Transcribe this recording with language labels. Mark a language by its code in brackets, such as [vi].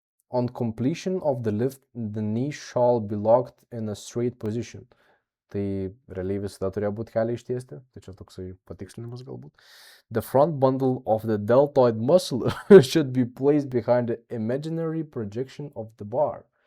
[en] On completion of the lift, the knee shall be locked in a straight position. [lt] Tai realiai visada turėjo būti keliai ištiesti, tai čia toksai patikslinimas galbūt. [en] The front bundle of the deltoid muscle should be placed behind the imaginary projection of the bar.